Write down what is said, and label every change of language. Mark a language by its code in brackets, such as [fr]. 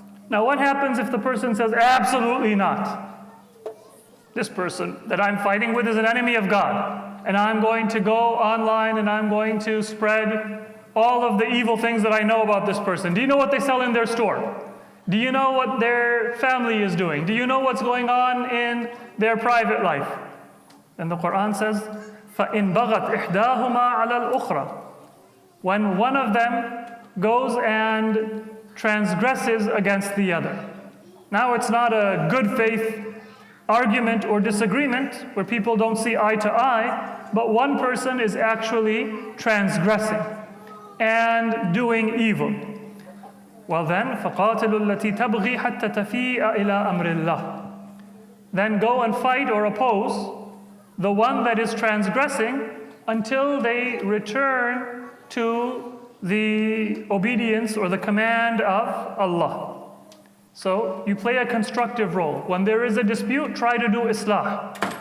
[en] Now, what happens if the person says, absolutely not? This person that I'm fighting with is an enemy of God, and I'm going to go online and I'm going to spread all of the evil things that I know about this person. Do you know what they sell in their store? Do you know what their family is doing? Do you know what's going on in their private life? And the Quran says, [ar] فَإِن بَغَتْ إِحْدَاهُمَا عَلَى الْأُخْرَى. [en] When one of them goes and transgresses against the other. Now it's not a good faith argument or disagreement where people don't see eye to eye, but one person is actually transgressing and doing evil. Well then, [ar] فَقَاتِلُوا الَّتِي تَبْغِي حَتَّى تَفِيءَ إِلَىٰ أَمْرِ اللَّهِ. [en] Then go and fight or oppose the one that is transgressing until they return to the obedience or the command of Allah. So you play a constructive role. When there is a dispute, try to do islah.